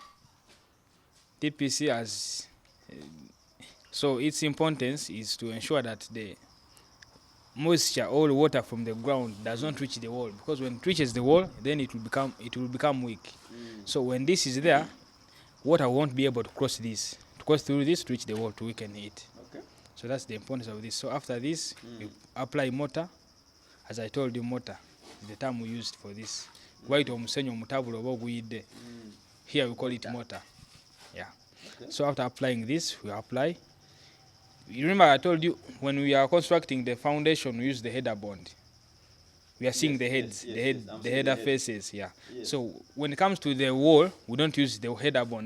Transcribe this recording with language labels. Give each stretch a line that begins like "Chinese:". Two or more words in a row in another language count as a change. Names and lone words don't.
English: DPC has so its importance is to ensure that the moisture or water from the ground does not reach the wall, because when it reaches the wall, then it will become weak. So when this is there, water won't be able to cross through this to reach the wall to weaken it. Okay. So that's the importance of this. So after this, you apply mortar. As I told you, mortar is the term we used for this.
Ganda: White omusenyo mutabulo oboguyide.
English: Here we call it mortar. Yeah. Okay. So after applying this, we apply. You remember I told you when we are constructing the foundation, we use the header bond. We are seeing the heads, the header faces. Yeah. Yes. So when it comes to the wall, we don't use the header bond.